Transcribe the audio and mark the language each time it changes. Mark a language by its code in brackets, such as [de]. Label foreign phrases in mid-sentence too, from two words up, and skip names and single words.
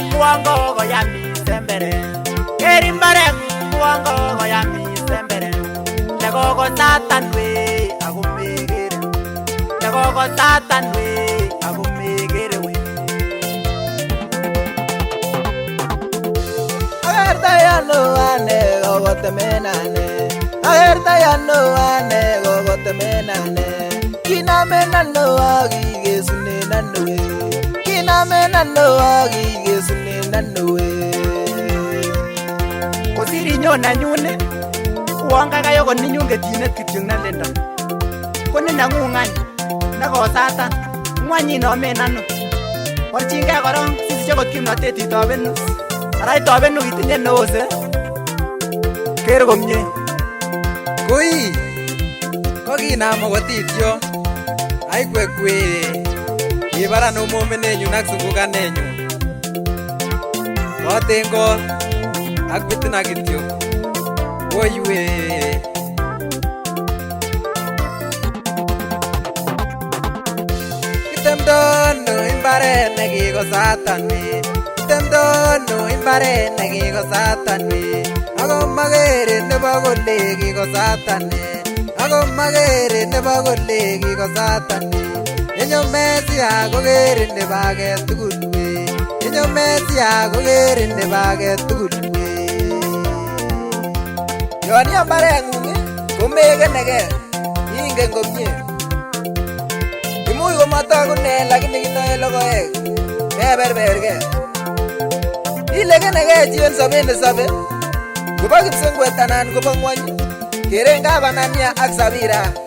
[kln] uongo koyam isembere. Ker imbarengung uongo koyam isembere. Lekoko Satan we ako megere. Lekoko Satan we ako megere we. Agerta ya no ane gogotemenane. Agerta ya no ane gogotemenane. Kinamena no agigesune nanoe. Kinamena no agigesune nanoe. Kosiri nyona nyune. Uonga kayo ko ninyong ketinet kityong na lendon. Kone nangungan. Nako Satan. Ngwanyi no menano. Orchinge korong sisiche kot kimnatet itobenu. Ara itobenu itinye neose. Ker komye. Koi kokinam okotityo aikwekwe kibaran umomenenyu ak sungukanenyu kotengo ak bitina kityo woiwe kitemdono imbaret nekiko Satan we kitemdono imbaret nekiko Satan we ako magere nebo kole kiko Satan ako magere nebo kole kiko Satan enyo Messi ako kere nebo age tugul we enyo Messi ako kere nebo age tugul we yoni ambarengung komekeneke ingen komye imuch komatokune lakini kinoe logoek keberberke ilekeneke chi en sobet nesobe kobo kipsengwet anan kobo ngwony keren kabanania ak Sabira.